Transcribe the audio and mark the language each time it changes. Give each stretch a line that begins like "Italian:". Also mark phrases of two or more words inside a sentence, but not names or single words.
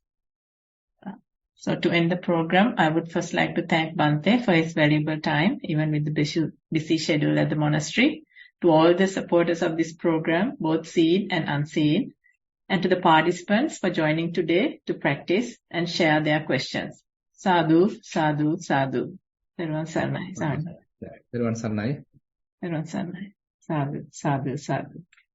English: So to end the program, I would first like to thank Bhante for his valuable time, even with the busy schedule at the monastery, to all the supporters of this program, both seen and unseen, and to the participants for joining today to practice and share their questions.
Pali: Sadhu, sadhu, sadhu.
Sinhala: තෙරුවන් සරණයි. තෙරුවන් සරණයි. තෙරුවන් සරණයි.
Pali: Sadhu, sadhu, sadhu.